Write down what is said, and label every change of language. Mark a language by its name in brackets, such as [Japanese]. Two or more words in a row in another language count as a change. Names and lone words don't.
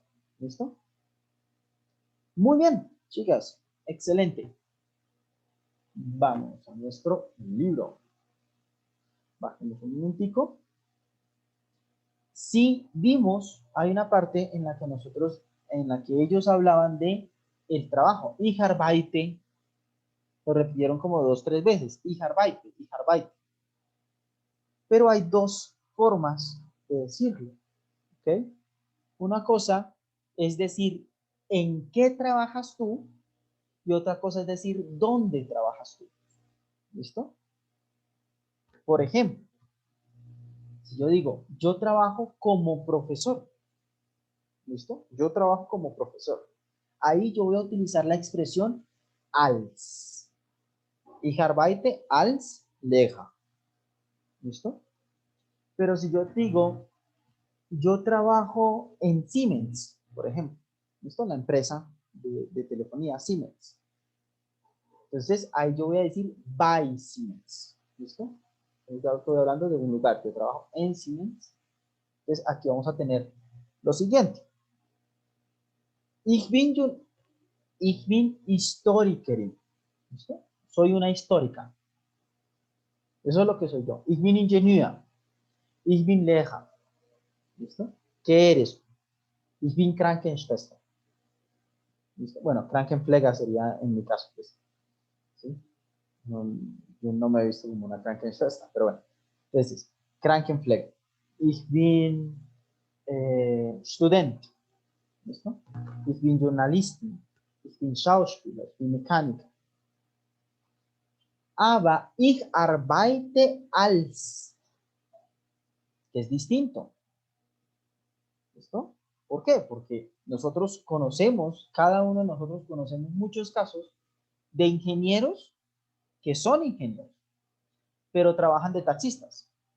[Spanish] ¿Listo? Muy bien, chicas. Excelente. Vamos a nuestro libro. Bajemos un minutico. Si vimos, hay una parte en la que ellos hablaban de el trabajo. [German] Ich arbeite. [Spanish] Lo repitieron como 2 o 3 veces. [German] Ich arbeite, ich arbeite. [Spanish] Pero hay dos formas de decirlo. ¿Ok? Una cosa es decir en qué trabajas tú y otra cosa es decir dónde trabajas tú. ¿Listo? Por ejemplo, si yo digo, yo trabajo como profesor. ¿Listo? Yo trabajo como profesor. Ahí yo voy a utilizar la expresión als. [German] Ich arbeite als Lehrer. [Spanish] ¿Listo? Pero si yo digo, yo trabajo en Siemens, por ejemplo. ¿Listo? La empresa de telefonía Siemens. Entonces, ahí yo voy a decir by Siemens. ¿Listo? Ya estoy hablando de un lugar que trabajo en Siemens. Entonces, aquí vamos a tener lo siguiente. [German] Ich bin Historikerin. [Spanish] ¿Listo? Soy una histórica. Eso es lo que soy yo. [German] Ich bin Ingenieur. Ich bin Lehrer. [Spanish] ¿Listo? ¿Qué eres? [German] Ich bin Krankenschwester. [Spanish] ¿Listo? Bueno, Krankenpfleger sería en mi caso. Pues. ¿Sí? No, yo no me he visto como una Krankenschwester, pero bueno. Entonces, [German] Krankenpfleger. Ich bin Student. ¿Listo? Ich bin Journalistin. Ich bin Schauspieler. Ich bin Mechaniker. Aber ich arbeite als, [Spanish] que es distinto. ¿Listo? ¿Por qué? Porque nosotros conocemos, cada uno de nosotros conocemos muchos casos de ingenieros que son ingenieros, pero trabajan de taxistas.